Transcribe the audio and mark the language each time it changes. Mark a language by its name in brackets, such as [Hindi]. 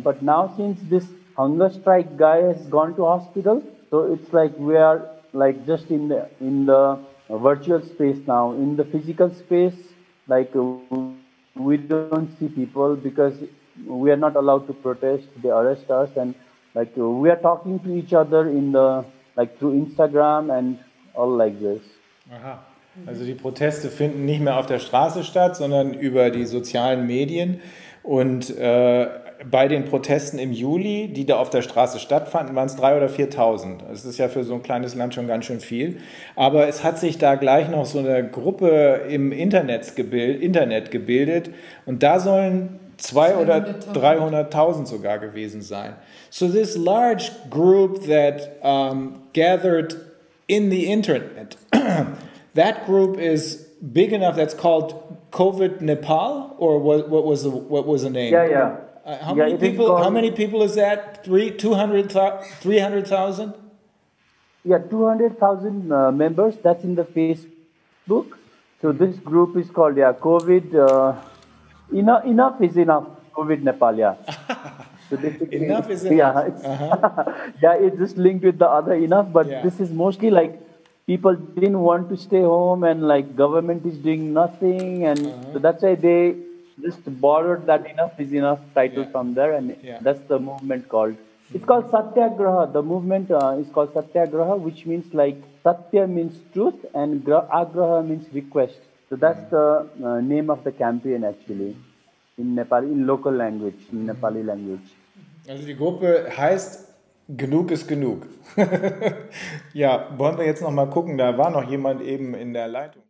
[English] But now since this hunger strike guy has gone to hospital, so it's like we are like just in the virtual space now. In the physical space, like we don't see people because we are not allowed to protest. They arrest us, and like we are talking to each other in the like through Instagram and all like this. Aha. [German] Also die Proteste finden nicht mehr auf der Straße statt, sondern über die sozialen Medien. Und bei den Protesten im Juli, die da auf der Straße stattfanden, waren es 3.000 oder 4.000. Das ist ja für so ein kleines Land schon ganz schön viel. Aber es hat sich da gleich noch so eine Gruppe im Internet gebildet. Und da sollen 200.000 oder 300.000 sogar gewesen sein. [English] So this large group that gathered in the internet, that group is big enough. That's called COVID Nepal, or what was the name? Yeah. How many people? How many people is that? 300,000? Yeah, 200,000 members. That's in the Facebook. So this group is called COVID. Enough is enough. COVID Nepal. Yeah. So enough is enough. Yeah, it's just linked with the other enough. But this is mostly like people didn't want to stay home, and like government is doing nothing, and so that's why they just borrowed that enough is enough title from there, and that's the movement called. It's called Satyagraha. The movement is called Satyagraha, which means like Satya means truth, and Agraha means request. So that's the name of the campaign actually in Nepal, in local language, in Nepali language. [German] Also die Gruppe heißt Genug ist genug. Ja, wollen wir jetzt noch mal gucken, da war noch jemand eben in der Leitung.